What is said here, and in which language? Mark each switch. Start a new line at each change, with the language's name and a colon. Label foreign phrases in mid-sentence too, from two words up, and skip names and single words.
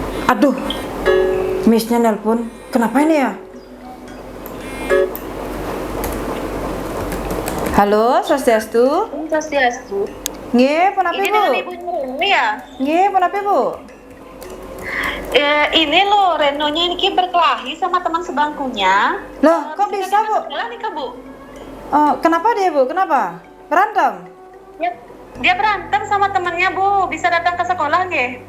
Indonesian: Aduh, Miss-nya nelpon. Kenapa ini ya? Halo, Swastiastu. Swastiastu. Nggih, pun apa Ini Bu? dengan Ibu Nurani ya? Nggih, pun apa Bu? Ini loh, Renonya ini berkelahi sama teman sebangkunya. Loh, kok bisa Bu? Sekolah nih Kak Bu. Oh, kenapa dia Bu? Kenapa? Berantem? Dia berantem sama temannya Bu. Bisa datang ke sekolah nggih?